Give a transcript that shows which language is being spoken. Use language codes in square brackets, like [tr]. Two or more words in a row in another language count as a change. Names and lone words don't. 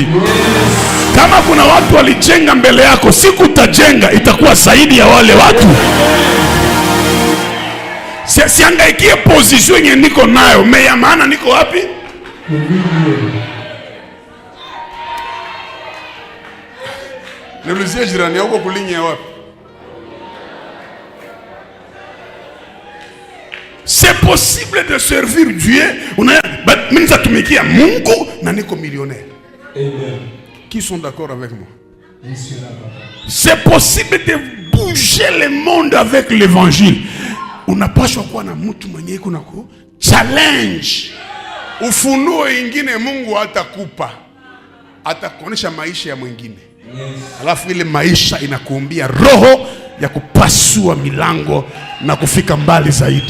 [sw] Kama kuna watu walijenga mbele yako, siku utajenga itakuwa zaidi ya wale watu. Siangaikie position yenye niko nayo, me ya maana niko wapi? Niulizie jirani yako kulinya wapi? [fr] C'est possible de servir Dieu. [sw] Mimi nitatumikia Mungu na niko millionnaire. Amen. [fr] Qui sont d'accord avec moi? C'est possible de bouger le monde avec l'évangile. [sw] Unapaswa kuwa na mtu mwenye iko na challenge. Ufunuo ingine Mungu hatakupa. Atakuonesha maisha ya mwingine. Yes. Alafu ile maisha inakuumbia roho ya kupasua milango na kufika mbali zaidi.